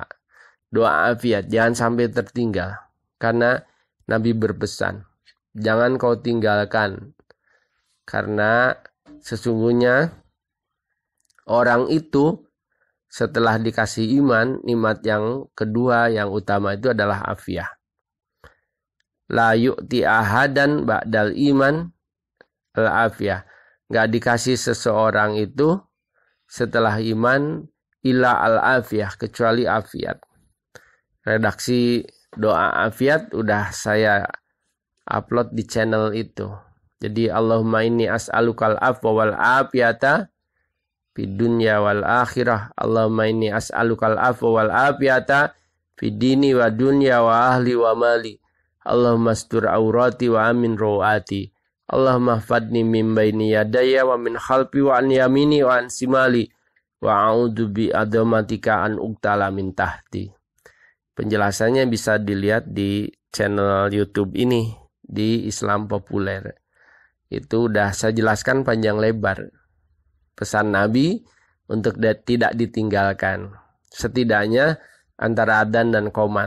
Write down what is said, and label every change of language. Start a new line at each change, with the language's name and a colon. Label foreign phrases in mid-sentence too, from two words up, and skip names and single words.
Indonesian: Doa afiat, jangan sampai tertinggal. Karena Nabi berpesan, jangan kau tinggalkan. Karena sesungguhnya orang itu setelah dikasih iman, nikmat yang kedua yang utama itu adalah afiat.
Arabic: لا يعطى أحدا بعد الإيمان العافية.
Indonesian: Gak dikasih seseorang itu setelah iman
Arabic: إلا العافية,
Indonesian: kecuali afiat. Redaksi doa afiat udah saya upload di channel itu.
Arabic: Jadi اللهم إني أسألك العفو والعافية في الدنيا والآخرة. اللهم إني أسألك العفو والعافية في ديني ودنيا وأهلي ومالي. اللهم استر عوراتي وآمن روعاتي. اللهم احفظني من بين يدي ومن خلفي وعن يميني وعن شمالي. وأعوذ بعظمتك أن أغتال من تحتي.
Indonesian: Penjelasannya bisa dilihat di channel YouTube ini, di Islam Populer. Itu udah saya jelaskan panjang lebar. Pesan Nabi untuk tidak ditinggalkan. Setidaknya antara adzan dan qomat.